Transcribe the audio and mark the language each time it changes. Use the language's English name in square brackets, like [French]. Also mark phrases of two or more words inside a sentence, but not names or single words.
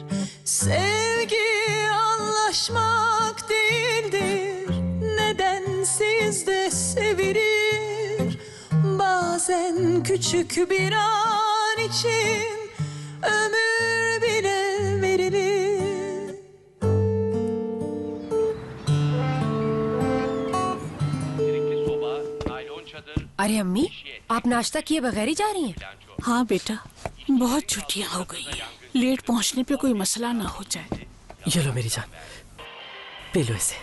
[Turkish] Sevgi anlaşmak değildir, nedensiz de sevilir. Bazen küçük bir an için ömür bile verilir. [Hindi] अरे अम्मी, आप नाश्ता किए बगैर ही जा रही हैं? हाँ बेटा, बहुत छुट्टियाँ हो गई हैं, लेट पहुँचने पे कोई मसला ना हो जाए। ये लो मेरी जान, पी लो इसे।